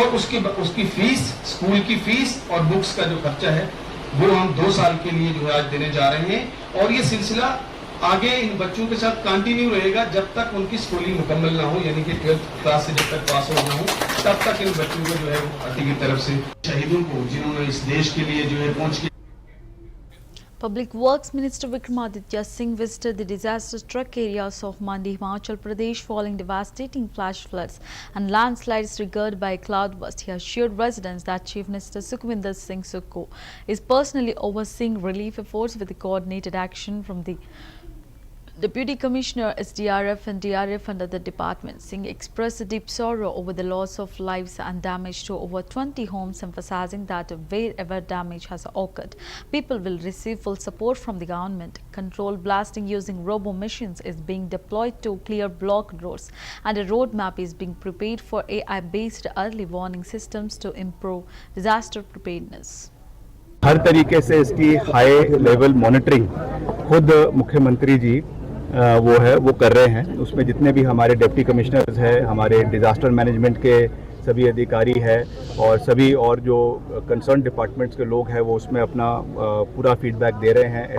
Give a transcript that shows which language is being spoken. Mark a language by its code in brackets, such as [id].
[hi] और उसकी fees, school की फीस और बुक्स का जो खर्चा है वो हम 2 साल के लिए जो है आज देने जा रहे हैं। और ये सिलसिला आगे इन बच्चों के साथ कंटिन्यू रहेगा जब तक उनकी स्कूलिंग मुकम्मल ना हो, यानी कि 12th क्लास से जब तक पास हो ना हो तब तक इन बच्चों को जो है पार्टी की तरफ से शहीदों को, जिन्होंने इस देश के लिए जो है पहुंच के [en] Public Works Minister Vikramaditya Singh visited the disaster-struck areas of Mandi, Himachal Pradesh following devastating flash floods and landslides triggered by cloudburst. He assured residents that Chief Minister Sukhwinder Singh Sukho is personally overseeing relief efforts with the coordinated action from the Deputy Commissioner SDRF and DRF under the department. Singh expressed deep sorrow over the loss of lives and damage to over 20 homes, emphasizing that wherever damage has occurred, people will receive full support from the government. Controlled blasting using robo machines is being deployed to clear blocked roads, and a roadmap is being prepared for AI-based early warning systems to improve disaster preparedness. [hi] हर तरीके से इसकी high level monitoring खुद मुख्यमंत्री जी वो कर रहे हैं। उसमें जितने भी हमारे डिप्टी कमिश्नर्स हैं, हमारे डिज़ास्टर मैनेजमेंट के सभी अधिकारी हैं और सभी और जो कंसर्न डिपार्टमेंट्स के लोग हैं वो उसमें अपना पूरा फीडबैक दे रहे हैं।